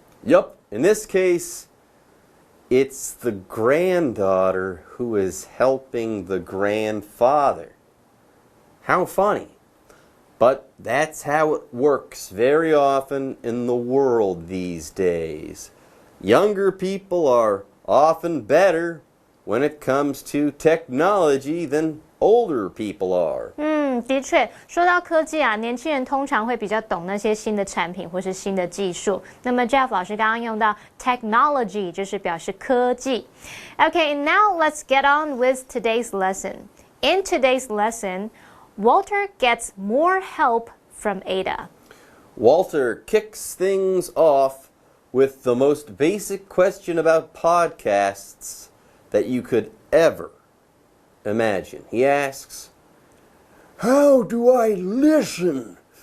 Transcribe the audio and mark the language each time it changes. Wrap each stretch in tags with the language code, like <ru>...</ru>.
<en>Yup, in this case, it's the granddaughter who is helping the grandfather. How funny. But that's how it works very often in the world these days. Younger people are often better when it comes to technology than older people are.</en> <zh>的确，说到科技啊，年轻人通常会比较懂那些新的产品或是新的技术。那么 Jeff 老师刚刚用到 technology 就是表示科技。</zh> <en>Okay, now let's get on with today's lesson. In today's lesson, Walter gets more help from Ada. Walter kicks things off with the most basic question about podcasts that you could ever imagine. He asks, "How do I listen</en>